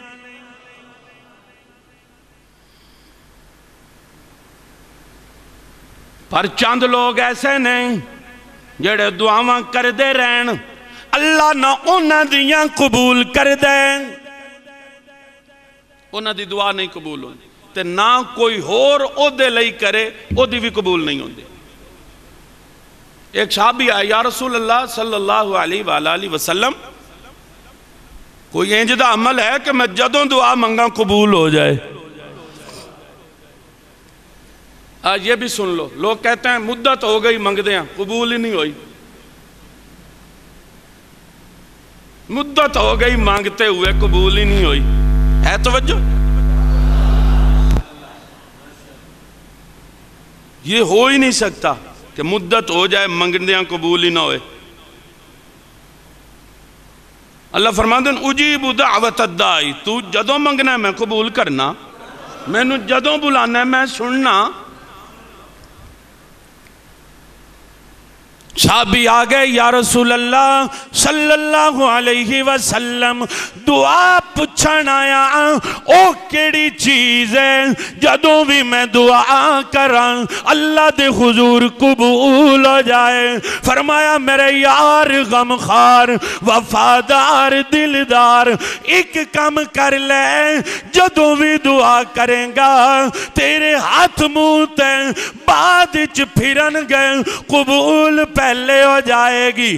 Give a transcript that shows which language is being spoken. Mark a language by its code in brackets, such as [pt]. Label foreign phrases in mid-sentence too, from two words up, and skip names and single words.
[pa] پر چند لوک ایسے نے جیہڑے دعاواں کردے رہن، اللہ نہ انہاں دیاں قبول کر دے، انہاں دی دعا نہیں قبول ہوندی تے نہ کوئی ہور اوہدے لئی کرے، اوہدی بھی قبول نہیں ہوندی. اک صحابی آیا, [ar] يا رسول الله صلى الله عليه وسلم, [pa] کوئی انج دا عمل ہے کہ میں جدوں دعا منگاں قبول ہو جائے? [ur] آج یہ بھی سن لو، لوگ کہتے ہیں مدت ہو گئی منگدے ہیں، قبول ہی نہیں ہوئی. مدت ہو گئی مانگتے ہوئے، قبول ہی نہیں ہوئی. ہے توجہ؟ یہ ہو ہی نہیں سکتا کہ مدت ہو جائے منگدے قبول ہی نہ ہوئے. اللہ فرماتے ہیں [ar] أجيب دعوة الداع, [pa] توں جدوں منگنا میں قبول کرنا، مینوں جدوں بلانا میں سننا. صحابی آ گئے, [ar] يا رسول الله صلى الله عليه وسلم, [pa] دعا پچھن آیا او کیہڑی چیز ہے جدوں بھی میں دعا کراں اللہ دے حضور قبول ہو جائے? فرمایا میرے یار غمخوار وفادار دلدار، اک کام کر لے، جدوں بھی دعا کرے گا تیرے ہتھ منہ تے بعد چ پھرن گئے، قبول پہلے ہو جائے گی.